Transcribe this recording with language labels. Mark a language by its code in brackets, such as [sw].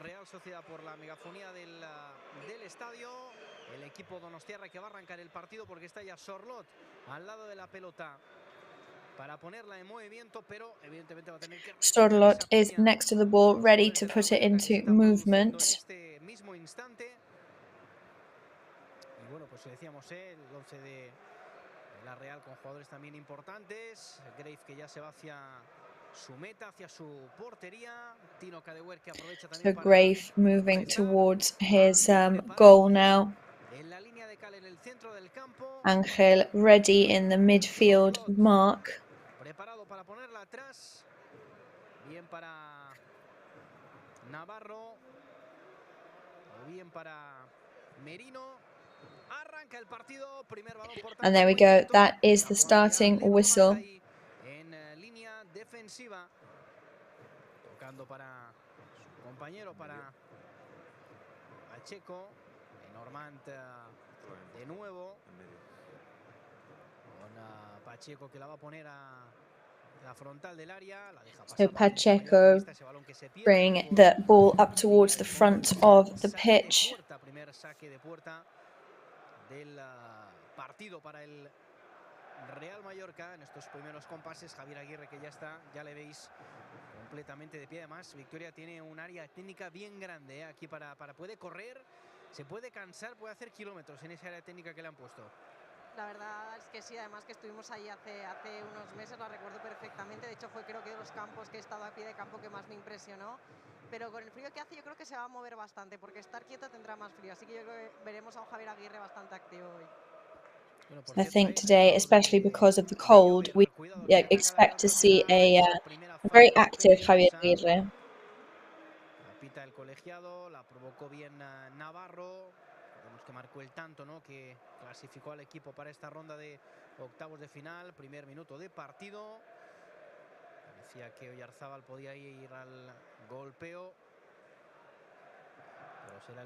[es] Real Sociedad por la megafonía del estadio. El equipo donostiarra que va a arrancar el partido porque está ya Sorlot al lado de la pelota para ponerla en movimiento, pero evidentemente va a tener que [en] Sorlot is next to the ball, ready to put it into movement. [es] En este mismo instante. Y bueno, pues decíamos el 11 de la Real con jugadores también importantes. Grave que ya se va hacia su meta, hacia su portería. Tino Cadewer que aprovecha también [en] So Grave moving towards his goal now. [es] En la línea de cal en el centro del campo. [en] Angel ready in the midfield mark. [es] Preparado para ponerla atrás. Bien para Navarro. O bien para Merino. Arranca el partido. Primer balón por tanto. [en] And there we go. That is the starting whistle. [es] En línea defensiva. Tocando para su compañero, para Pacheco. Normand de nuevo. Con Pacheco que la va a poner a la frontal del área. La deja pasar. [en] So Pacheco bring the ball up towards the front of the pitch. [es] Primer saque de puerta del partido para el Real Mallorca en estos primeros compases. Javier Aguirre que ya está, ya le veis completamente de pie. Además, Victoria tiene un área técnica bien grande, aquí para puede correr, se puede cansar, puede hacer kilómetros en esa área técnica que le han puesto. La verdad es que sí, además que estuvimos ahí hace unos meses, la recuerdo perfectamente. De hecho, fue creo que de los campos que he estado a pie de campo que más me impresionó. Pero con el frío que hace yo creo que se va a mover bastante, porque estar quieto tendrá más frío. Así que yo creo que veremos a un Javier Aguirre bastante activo hoy. [en] I think today, especially because of the cold, we expect to see a very active Javier Aguirre. [es] Pita el colegiado, la provocó bien Navarro. Vemos que marcó el tanto, ¿no?, que clasificó al equipo para esta ronda de octavos de final. Primer minuto de partido. Parecía que Oyarzabal podía ir al golpeo, pero